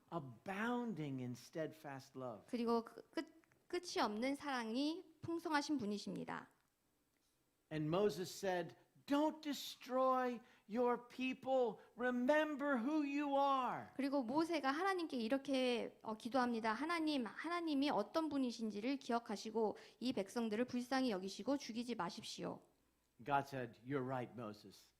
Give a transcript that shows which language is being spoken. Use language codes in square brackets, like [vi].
[en] abounding in steadfast love. [ko] 그리고 끝이 없는 사랑이 풍성하신 분이십니다. [en] And Moses said, don't destroy your people. Remember who you are. [ko] 그리고 모세가 하나님께 이렇게 기도합니다. 하나님이 어떤 분이신지를 기억하시고 이 백성들을 불쌍히 여기시고 죽이지 마십시오. [en] God said, you're right, Moses.